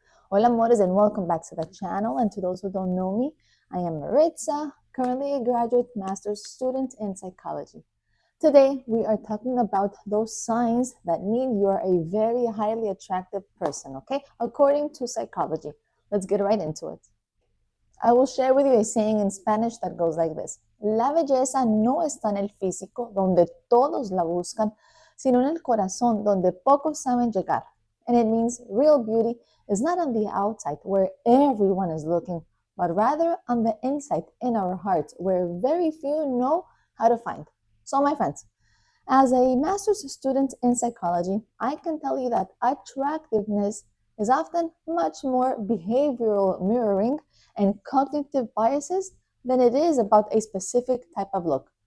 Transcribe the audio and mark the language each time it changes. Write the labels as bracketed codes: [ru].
[es] Hola, amores, [en] and welcome back to the channel. And to those who don't know me, I am Maritza, currently a graduate master's student in psychology. Today, we are talking about those signs that mean you are a very highly attractive person, okay? According to psychology. Let's get right into it. I will share with you a saying in Spanish that goes like this. [es] La belleza no está en el físico, donde todos la buscan, sino en el corazón, donde pocos saben llegar. [en] And it means real beauty is not on the outside, where everyone is looking, but rather on the inside, in our hearts, where very few know how to find. So, my friends, as a master's student in psychology, I can tell you that attractiveness is often much more behavioral mirroring and cognitive biases than it is about a specific type of look.